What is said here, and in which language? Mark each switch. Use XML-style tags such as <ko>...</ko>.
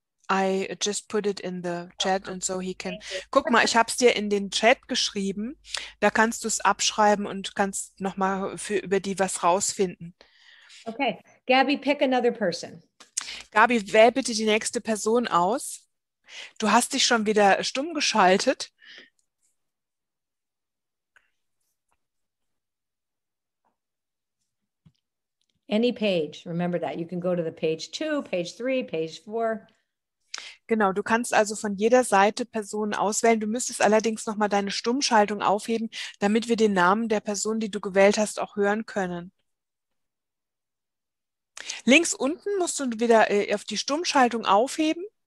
<en>I just put it in the chat and so he can...</en> <de>Guck mal, ich habe es dir in den Chat geschrieben. Da kannst du es abschreiben und kannst nochmal über die was rausfinden.</de> <en>Okay. Gabby, pick another person.</en> <de>Gabi, wähl bitte die nächste Person aus. Du hast dich schon wieder stumm geschaltet.</de> <en>Any page. Remember that. You can go to the page 2, page 3, page 4.</en> <de>Genau, du kannst also von jeder Seite Personen auswählen. Du müsstest allerdings nochmal deine Stummschaltung aufheben, damit wir den Namen der Person, die du gewählt hast, auch hören können. Links unten musst du wieder auf die Stummschaltung aufheben.</de>